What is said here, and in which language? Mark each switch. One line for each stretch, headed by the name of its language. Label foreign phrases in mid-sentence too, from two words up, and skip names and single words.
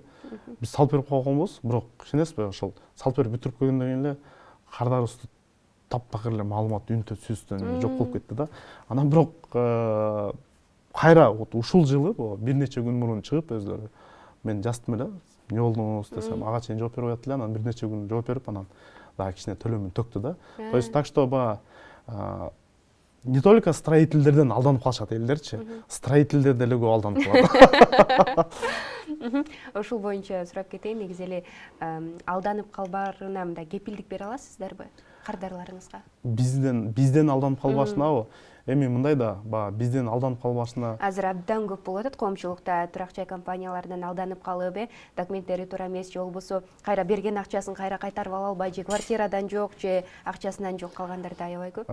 Kyrgyz: Биз салып берип койгонбуз, бирок ишенесизби, ошол салып берип бүтүрүп койгондон кийин эле кардарыбызды таптакыр эле маалымат үнтө сүзтөн жок болуп кетти да. Анан бирок кайра ушул жылы бир нече күн мурун чыгып өзлөрү мен жаздым эле, эмне болдуңуз десем, ага чейин жооп берип атат эле, анан бир нече күн жооп берип, анан дагы кичине төлөмүн төктү да.
Russian: То есть так что не только
Kyrgyz: строительдерден алданып калышат элдерчи, строительдер деле көп алданып калат. Ошол боюнча сурап кетейин, негизи эле алданып калбаарына мындай кепилдик бере аласыздарбы кардарларыңызга? Бизден алданып калбашынабы? Эми мындай да, бизден алданып калбашына азыр абдан көп болуп атат коомчулукта, турак жай компанияларынан алданып калып, документтери туура эмес, же болбосо кайра берген акчасын кайра кайтарып ала албай, же квартирадан жок, же акчасынан жок калгандар да аябай көп.